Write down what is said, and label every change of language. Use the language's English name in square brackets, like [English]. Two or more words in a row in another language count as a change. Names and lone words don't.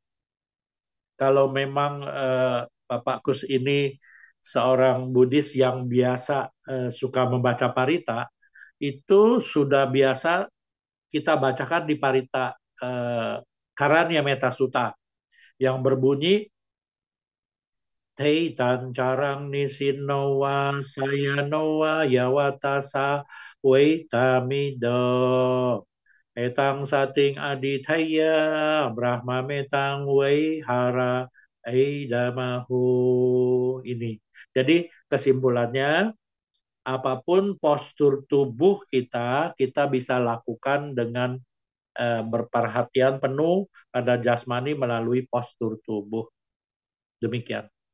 [Indonesian] Kalau memang Bapak Kus ini seorang Buddhis yang biasa suka membaca parita, itu sudah biasa kita bacakan di parita Karanya Metta Sutta yang berbunyi [Pali] Teitan carang nisinowa sayanowa yawatasa weitamido etang sating adithaya brahma metang weihara eidamahu ini. [Indonesian] Jadi kesimpulannya apapun postur tubuh kita, kita bisa lakukan dengan berperhatian penuh pada jasmani melalui postur tubuh. Demikian.